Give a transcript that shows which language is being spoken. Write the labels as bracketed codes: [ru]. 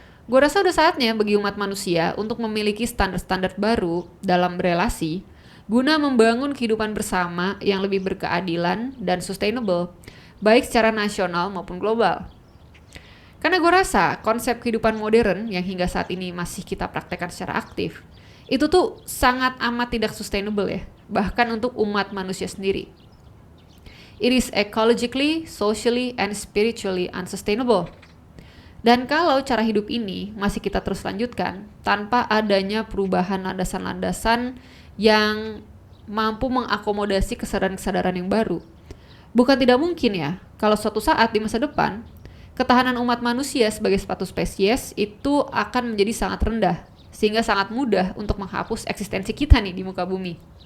[id] Gue rasa udah saatnya bagi umat manusia untuk memiliki standar-standar baru dalam berelasi guna membangun kehidupan bersama yang lebih berkeadilan dan sustainable, baik secara nasional maupun global. Karena gue rasa konsep kehidupan modern yang hingga saat ini masih kita praktekkan secara aktif, itu tuh sangat amat tidak sustainable ya, bahkan untuk umat manusia sendiri. [en] It is ecologically, socially, and spiritually unsustainable. [id] Dan kalau cara hidup ini masih kita terus lanjutkan tanpa adanya perubahan landasan-landasan yang mampu mengakomodasi kesadaran-kesadaran yang baru, bukan tidak mungkin ya kalau suatu saat di masa depan ketahanan umat manusia sebagai suatu spesies itu akan menjadi sangat rendah, sehingga sangat mudah untuk menghapus eksistensi kita nih di muka bumi.